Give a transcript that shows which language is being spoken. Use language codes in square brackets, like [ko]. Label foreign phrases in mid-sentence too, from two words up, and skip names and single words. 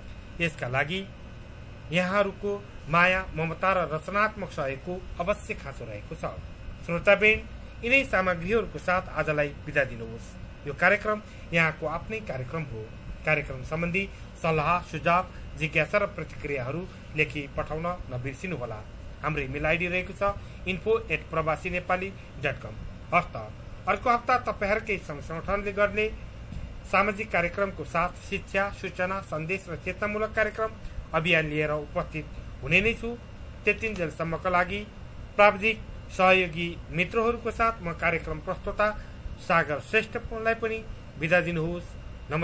[ne] यसका लागि यहाँहरूको माया, ममता र रचनात्मक सहयोगको अवश्य खाँचो रहेको छ। श्रोताबेन, यिनै सामग्रीहरूको साथ आजलाई बिदा दिनुहोस्। यो कार्यक्रम यहाँको आफ्नै कार्यक्रम हो। कार्यक्रम सम्बन्धी सल्लाह, सुझाव, जिज्ञासा र प्रतिक्रियाहरू लेखी पठाउन नबिर्सिनुहोला। हाम्रो [en] email ID [ne] रहेको छ info@prabasiNepali.com। हस्त अर्को हप्ता तपाईँहरूकै संगठनले गर्ने सामाजिक कार्यक्रमको साथ शिक्षा, सूचना, सन्देश र चेतनामूलक कार्यक्रम अभियान लिएर उपस्थित हुने नै छु। त्यतिन्जेलसम्मका लागि प्राविधिक सहयोगी मित्रहरूको साथ म कार्यक्रम प्रस्तोता सागर श्रेष्ठलाई पनि बिदा दिनुहोस्।